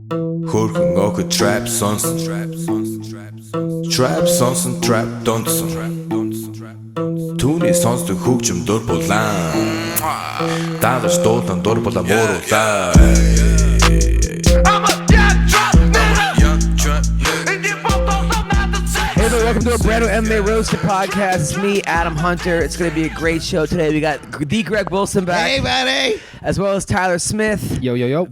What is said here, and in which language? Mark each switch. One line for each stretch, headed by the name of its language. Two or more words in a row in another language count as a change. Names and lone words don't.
Mongolian: Хөрхөн охид trap сонсон. Trap сонсон, trap донсон. Түүний сонсдог хөгжим дур булаан. Дагаж дуулан дур булаа мууруулаа.
English: Hey there, welcome to a brand new MMA Roasted Podcast. It's me, Adam Hunter. It's going to be a great show today. We got the Greg Wilson back. Hey, buddy. As well as Tyler Smith. Yo, yo, yo.